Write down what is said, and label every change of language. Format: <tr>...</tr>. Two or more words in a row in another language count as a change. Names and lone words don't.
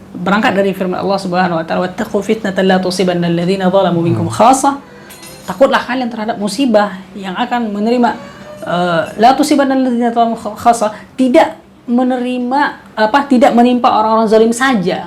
<id>berangkat dari firman</id> <ar>Allah سبحانه وتعالى، واتقوا فتنة لا تصيبن الذين ظلموا منكم خاصة.</ar> <id>Takutlah kalian terhadap musibah yang akan menerima</id> <ar>لا تصيبن الذين ظلموا خاصة,</ar> <id>tidak menimpa orang-orang zalim saja.</id>